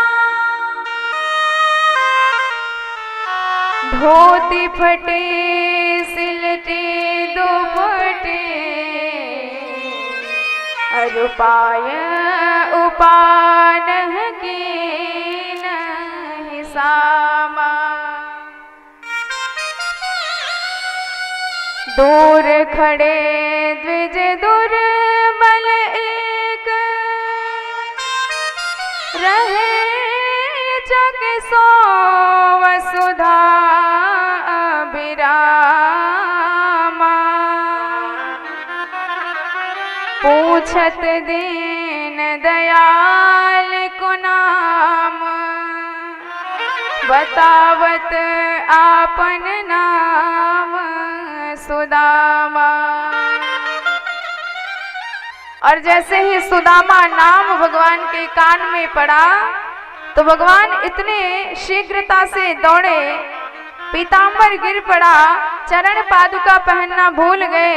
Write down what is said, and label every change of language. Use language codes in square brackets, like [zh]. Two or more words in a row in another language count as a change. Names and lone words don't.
[hi] धोती फटे सिलटे दुपटे, अरुपाय उपान की नहीं सामा, दूर खड़े द्विज दुर्बल एक, रहे जग सो वसुधा अभिरामा, पूछत दीन दयाल को नाम, बतावत आपन नाम सुदामा। और जैसे ही सुदामा नाम भगवान के कान में पड़ा तो भगवान इतने शीघ्रता से दौड़े, पीतांबर गिर पड़ा चरण पादुका पहनना भूल गए।